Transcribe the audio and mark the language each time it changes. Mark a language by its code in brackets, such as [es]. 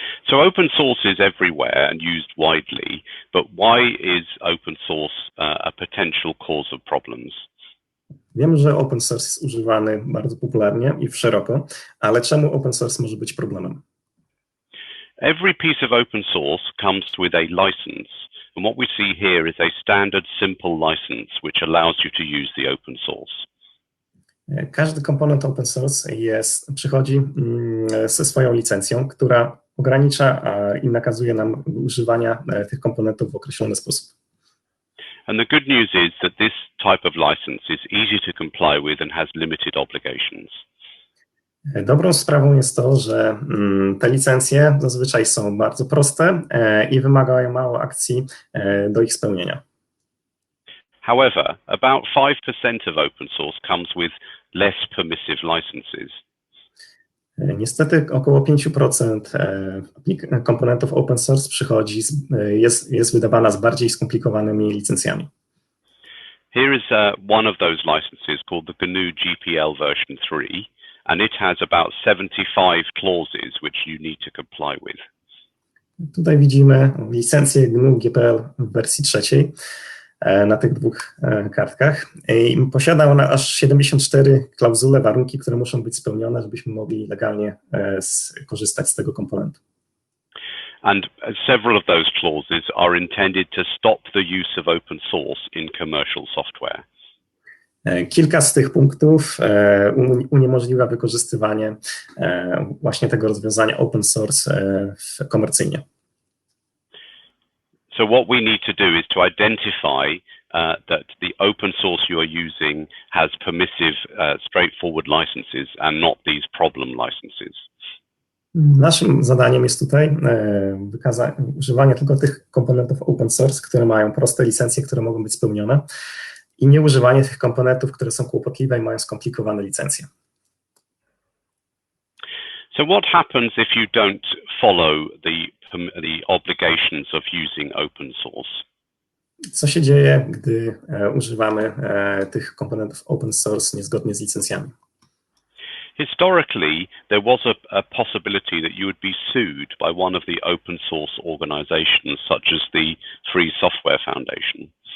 [en] So open source is everywhere and used widely, but why is open source a potential cause of problems? [pl] Wiem, że open source jest używany bardzo popularnie i szeroko, ale czemu open source może być problemem? [en] Every piece of open source comes with a license, and what we see here is a standard simple license which allows you to use the open source. [pl] Każdy komponent open source przychodzi ze swoją licencją, która ogranicza i nakazuje nam używania tych komponentów w określony sposób. [en] And the good news is that this type of license is easy to comply with and has limited obligations. [pl] Dobrą sprawą jest to, że te licencje zazwyczaj są bardzo proste i wymagają mało akcji do ich spełnienia. [en] However, about 5% of open source comes with less permissive licenses. [pl] Niestety około 5% komponentów open source jest wydawana z bardziej skomplikowanymi licencjami. [en] Here is one of those licenses called the GNU GPL version 3, and it has about 75 clauses which you need to comply with. [pl] Tutaj widzimy licencję GNU GPL w wersji trzeciej na tych dwóch kartkach. I posiada ona aż 74 klauzule, warunki, które muszą być spełnione, żebyśmy mogli legalnie korzystać z tego komponentu. [en] And several of those clauses are intended to stop the use of open source in commercial software. [pl] Kilka z tych punktów uniemożliwia wykorzystywanie właśnie tego rozwiązania open source komercyjnie. [en] So what we need to do is to identify that the open source you are using has permissive, straightforward licenses and not these problem licenses. [pl] Naszym zadaniem jest tutaj używanie tylko tych komponentów open source, które mają proste licencje, które mogą być spełnione, i nie używanie tych komponentów, które są kłopotliwe i mają skomplikowane licencje. [en] So what happens if you don't follow the obligations of using open source? [pl] Co się dzieje, gdy używamy tych komponentów open source niezgodnie z licencjami? [en] Historically, there was a possibility that you would be sued by one of the open source organizations, such as the Free Software Foundation.